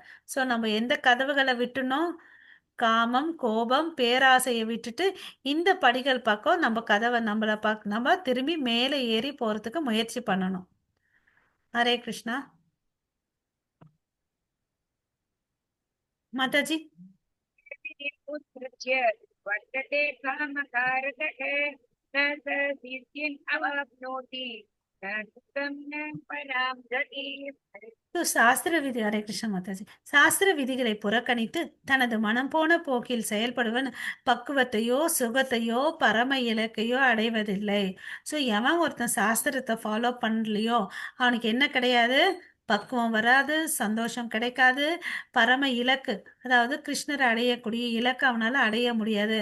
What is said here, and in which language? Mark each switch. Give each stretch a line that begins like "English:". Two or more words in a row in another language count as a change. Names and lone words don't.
Tamil: ஸோ நம்ம எந்த கதவுகளை விட்டுனோம், காமம், கோபம், பேராசையை விட்டுட்டு இந்த படிகள் பக்கம் நம்ம கதவை நம்ம திரும்பி மேலே ஏறி போறதுக்கு முயற்சி பண்ணணும்.
Sanskrit: हरे कृष्णा माताजी. उत्सृज्य वर्तते कामकारतः न स सिद्धिम् अवाप्नोति न सुखं न परां गतिम्.
Tamil: ஸோ சாஸ்திர விதி,
Sanskrit: हरे कृष्ण
Tamil: மாதாஜி, சாஸ்திர விதிகளை புறக்கணித்து தனது மனம் போன போக்கில் செயல்படுவன் பக்குவத்தையோ சுகத்தையோ பரம இலக்கையோ அடைவதில்லை. ஸோ எவன் ஒருத்தன் சாஸ்திரத்தை ஃபாலோ பண்ணலையோ அவனுக்கு என்ன கிடையாது, பக்குவம் வராது, சந்தோஷம் கிடைக்காது, பரம இலக்கு அதாவது கிருஷ்ணரை அடையக்கூடிய இலக்கு அவனால அடைய முடியாது.